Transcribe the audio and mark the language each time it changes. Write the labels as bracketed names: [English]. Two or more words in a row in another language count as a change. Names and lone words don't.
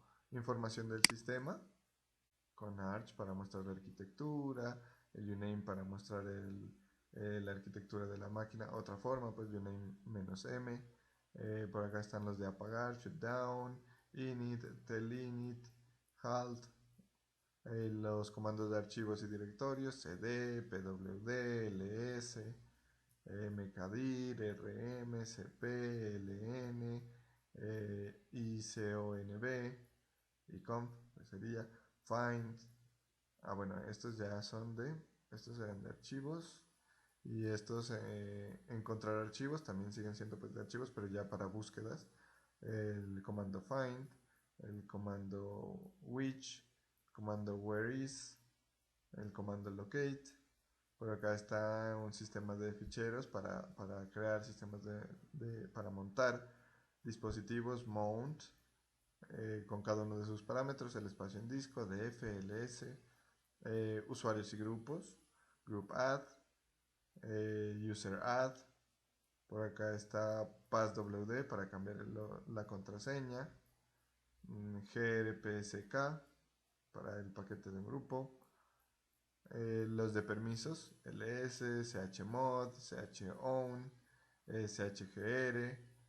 [Spanish] Información del sistema, con Arch para mostrar la arquitectura, el uname para mostrar la arquitectura de la máquina. Otra forma, pues uname-m. Por acá están los de apagar, shutdown, init, telinit, halt. Los comandos de archivos y directorios, cd, pwd, ls, mkdir, rm, cp, ln, iconv, iconf, pues sería find. Bueno, estos ya son estos eran de archivos, y estos encontrar archivos también siguen siendo pues de archivos, pero ya para búsquedas, el comando find, el comando which, comando whereis, el comando locate. Por acá está un sistema de ficheros para crear sistemas para montar dispositivos, mount, con cada uno de sus parámetros, el espacio en disco, df, ls, usuarios y grupos, group add, user add. Por acá está passwd para cambiar la contraseña, grpsk para el paquete de un grupo, los de permisos, ls, chmod, chown, chgr,